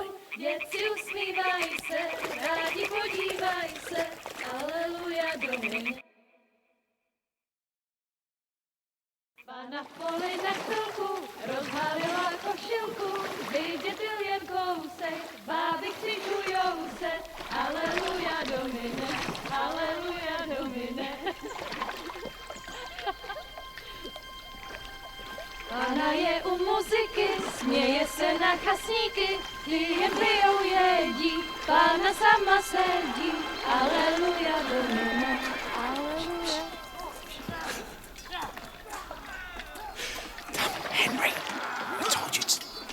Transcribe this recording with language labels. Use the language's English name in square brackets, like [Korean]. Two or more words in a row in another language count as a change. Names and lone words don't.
[Czech] Děti usmívají se, rádi podívají se, [Latin] aleluja domine. [Czech] Pána v poli na chvilku, rozhálila košilku, vydětil jen kousek, báby křižujou se, [Latin] aleluja domine, aleluja domine. [Czech] Pána je u muziky, směje se na chasníky, jen pijou jedí, Pána sama sedí, [Latin] aleluja domine, [Czech] aleluja. [English] Henry, I told you to...